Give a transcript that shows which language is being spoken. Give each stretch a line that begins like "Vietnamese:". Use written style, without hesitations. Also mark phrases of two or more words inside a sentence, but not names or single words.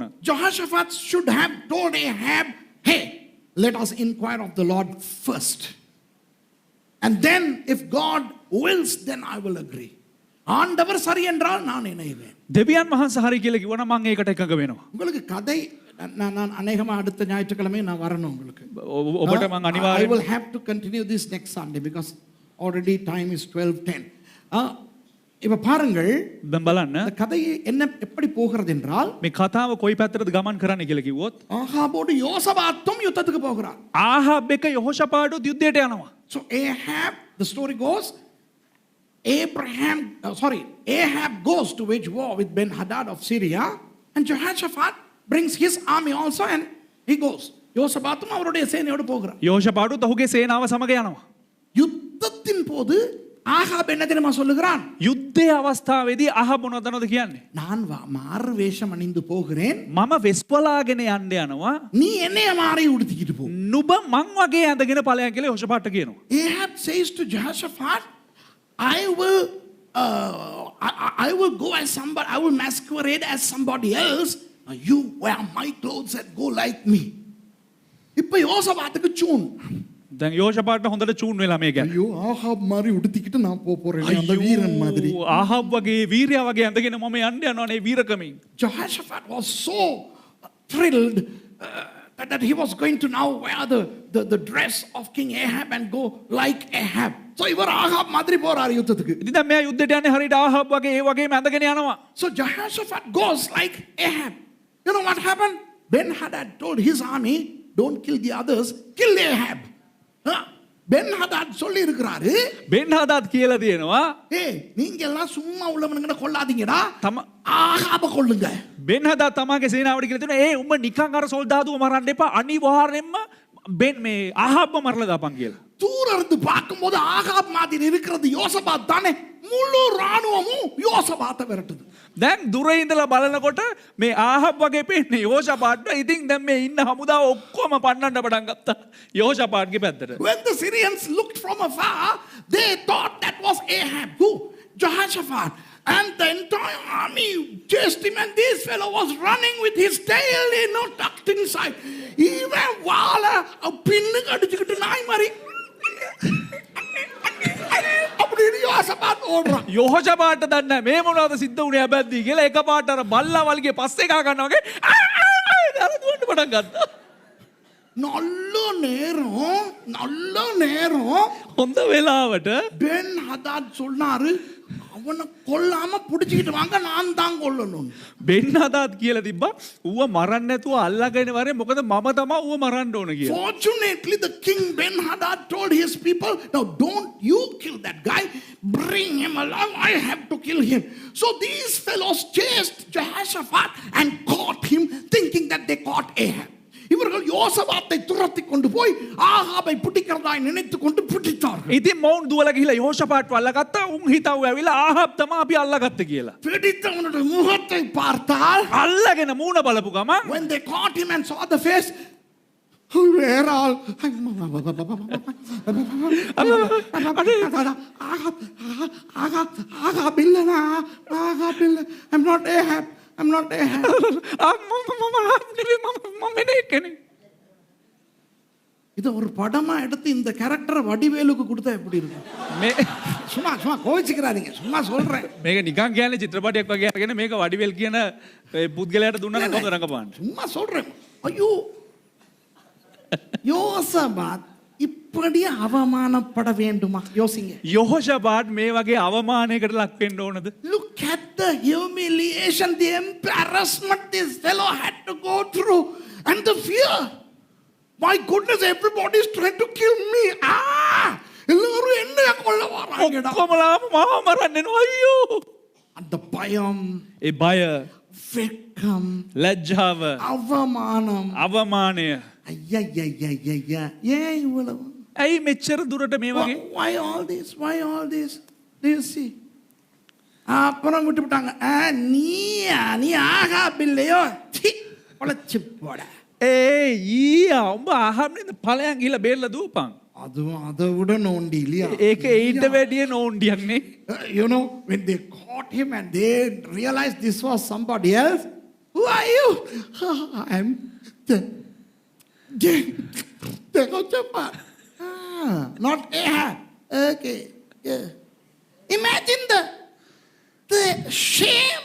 English: Jehoshaphat should have told Ahab, hey, let us inquire of the Lord first. And then if God wills, then I will agree.
Tamil: ஆண்டவர் சரி என்றால் நான் இணைவேன்.
Sinhala: දෙවියන් වහන්සේ හරி කියලා කිව්වනම් මම ඒකට එකඟ වෙනවා.
Tamil: உங்களுக்கு கதை நான் அநேகமா அடுத்த ஞாயிற்றுக்கிழமை நான் வரணும் உங்களுக்கு.
Sinhala: ඔබට මම
English: I
Sinhala: අනිවාර්යයෙන්
English: will have to continue this next Sunday because already time is 12:10.
Tamil: இப்ப பாருங்கள்,
Sinhala: දැන් බලන්න
Tamil: இந்த கதை என்ன எப்படி போகிறது என்றால்
Sinhala: මේ කතාව කොයි පැත්තටද ගමන් කරන්න කියලා කිව්වොත්
Tamil: ஆகாபோடு யோசபாத்தும் யுத்தத்துக்கு போகிறார்.
Sinhala: ආහාබ් එක යොහෝෂාපාටුත් යුද්ධයට යනවා.
English: So Ahab, the story goes, Ahab goes to wage war with Ben-Hadad of Syria, and Jehoshaphat brings his army also, and he goes.
Tamil: யோசபாத்தும் அவருடைய சேனையோடு போகிறார்.
Sinhala: යෝෂපාටුත් ඔහුගේ සේනාව සමග යනවා.
Tamil: யுத்தத்தின் போது ஆகாப் என்ன தெரியுமா சொல்லுகிறான்?
Sinhala: යුද්ධයේ අවස්ථාවේදී අහබ් මොනවද කියන්නේ?
Tamil: நான் மாறு வேஷம் அணிந்து போகிறேன்,
Sinhala: මම වෙස්පලාගෙන යන්න යනවා.
Tamil: நீ என்னைய மாறி உடுத்திக்கிட்டு போ.
Sinhala: නුඹ මං වගේ ඇඳගෙන ඵලයන් කියලා යෝෂපාට කියනවා.
English: Ahab says to Jehoshaphat, I will go as somebody, I will masquerade as somebody else. You wear my clothes and go like me.
Tamil: இப்ப யோசபாத்துக்கு சூன்.
Sinhala: දැන් යෝෂපාට හොඳට චූන් වෙලා මේ ගැන.
Tamil: ஐயோ ஆகாப் மாதிரி உடுத்திக்கிட்டு நான் போறேன் அந்த வீரன் மாதிரி.
Sinhala: ආහබ් වගේ වීරයා වගේ ඇඳගෙන මම යන්න යනවා නේ වීරකමින්.
English: Jehoshaphat was so thrilled that he was going to now wear the dress of King Ahab and go like Ahab.
Tamil: So இவர் ஆகாப் மாதிரி போறார் யுத்தத்துக்கு.
Sinhala: ඉතින් දැන් මෙයා යුද්ධයට යන්නේ හරියට ආහබ් වගේ ඒ වගේම ඇඳගෙන යනවා.
English: So Jehoshaphat goes like Ahab. You know what happened? Ben-Hadad told his army, don't kill the others, kill Ahab.
Tamil: Ben-Hadad சொல்லி இருக்கிறாரு,
Sinhala: Ben-Hadad කියලා තියෙනවා,
Tamil: நீங்க எல்லாம் சும்மா உள்ளவனுங்களை கொல்லாதீங்கடா,
Sinhala: තම
Tamil: ஆகாப கொல்லுங்க.
Sinhala: Ben-Hadad තමාගේ සේනාවට කියලා තියෙනවා, උඹ නිකන් අර සොල්දාදුව මරන්න එපා, අනිවාර්යෙන්ම මේ ආහබ්ව මරලා දාපන් කියලා.
Tamil: தூர இருந்து பார்க்கும்போது ஆகாப் மாதிரி இருக்கிறது யோசபாத் தானே. முழு ராணுவமும் யோசபாத்தை விரட்டுது.
Sinhala: දැන් දුර ඉඳලා බලනකොට මේ ආහබ් වගේ පේන්නේ යෝෂපාට්ට. ඉතින් දැන් මේ ඉන්න හමුදාව ඔක්කොම පන්නන්න පටන් ගත්තා යෝෂපාට්ගේ පැත්තට.
English: When the Syrians looked from afar, they thought that was Ahab. Who? Jehoshaphat. And the entire army chased him, and this fellow was running with his tail, tucked inside. Even while a pin
Tamil: அடிச்சுக்கிட்டு நாய் மாதிரி அப்படின்னு யோசபாத் ஓடுறான்.
Sinhala: යෝෂපාට්ට දන්නේ මේ මොනවද සිද්ධ වුනේ හැබැයි කියලා එකපාරට අර බල්ලා වල්ගේ පස්සේ ගා ගන්නවා වගේ අර දුවන්න පටන් ගත්තා.
Tamil: நல்ல நேரம்
Sinhala: හොඳ වෙලාවට
Tamil: Ben-Hadad சொன்னாரு, அவனை கொல்லாம புடிச்சிட்டு வாங்க, நான் தான் கொல்லணும்.
Sinhala: Ben-Hadad කියලා තිබ්බා ඌව මරන්න නැතුව අල්ලගෙන වරේ මොකද මම තමයි ඌව මරන්න ඕන කියලා.
English: Fortunately, the king Ben-Hadad told his people, now don't you kill that guy, bring him along, I have to kill him. So these fellows chased Jehoshaphat and caught him, thinking that they caught Ahab.
Tamil: இவர்கள் யோசபாத்தை துரத்தி கொண்டு போய் ஆகாபை பிடிக்கிறதாய் நினைத்துக் கொண்டு பிடித்தார்கள்.
Sinhala: ඉතින් මවුන් දුවලා ගිහිලා යෝෂපාට්ව අල්ලගත්තා. උන් හිතව ඇවිල්ලා ආහබ් තමයි අපි අල්ලගත්තේ කියලා.
Tamil: பிடித்தவனுடைய முகத்தை பார்த்தால்,
Sinhala: අල්ලගෙන මූණ බලපු ගමන්
English: when they caught him and saw the face, where all Ahab இல்லனா, Ahab இல்ல, I'm not Ahab, I'm not Ahab.
Tamil: இது ஒரு படமா எடுத்து இந்த கேரக்டரை வடிவேலுக்கு கொடுத்தா எப்படி இருக்கும்? சும்மா கோவிச்சுக்கிறாதீங்க, சும்மா சொல்றேன்.
Sinhala: මේක නිකන් කියන්නේ චිත්‍රපටයක් වගේ අරගෙන මේක වඩිවෙල් කියන පුද්ගලයාට දුන්නා නම් කොහොමද රඟපාන්නේ?
Tamil: சும்மா சொல்றேன். ஐயோ யோசபாத் இப்படி அவமானப்பட வேண்டுமா? யோசிங்க.
Sinhala: යෝෂපාට් මේ වගේ අවමානයකට ලක් වෙන්න ඕනද?
English: Look at the humiliation, the embarrassment this fellow had to go through, and the fear. My goodness, everybody is trying to kill me.
Tamil: எல்லாரும் என்ன கொல்ல வராங்கடா.
Sinhala: ඔක්කොමලාම මාව මරන්න එනවා අයියෝ.
Tamil: அந்த பயம்,
Sinhala: ඒ බය,
Tamil: வெட்கம்,
Sinhala: ලැජ්ජාව,
Tamil: அவமானம்,
Sinhala: අවමානය.
Tamil: ஐயா ஏன் இவ்வளவு?
Sinhala: ඇයි මෙච්චර දුරට මේ වගේ?
English: Why all this? Why all this? Do you see?
Tamil: அப்புறம் விட்டுட்டாங்க. நீ ஆகாப் இல்லையோ, பொழைச்சு போட.
Sinhala: ඒ ඊයා උඹ ආහම්නේ ඵලයන් ගිහලා බේරලා දුවපන්.
Tamil: அதுவும் அதை விட நோண்டி இல்லையா?
Sinhala: ඒක ඊට වැඩිය නෝන්ඩියක් නේ.
English: You know, when they caught him and they realized this was somebody else, who are you? I'm the Jehoshaphat. Not Ahab. Okay. Yeah. Imagine the shame.